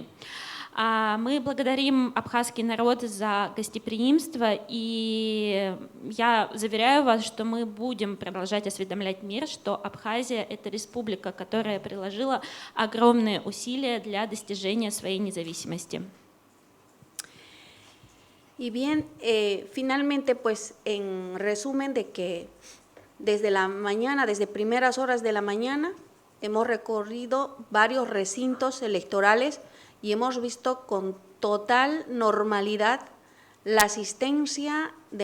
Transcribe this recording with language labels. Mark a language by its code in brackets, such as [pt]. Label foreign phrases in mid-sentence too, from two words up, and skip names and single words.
[ru] Мы благодарим абхазский народ за гостеприимство, и я заверяю вас, что мы будем продолжать осведомлять мир, что Абхазия – это республика, которая приложила огромные усилия для достижения своей независимости. [es] Y bien, finalmente, pues en resumen de que desde la mañana, desde primeras horas de la mañana, hemos recorrido varios recintos electorales y hemos visto con total normalidad la asistencia de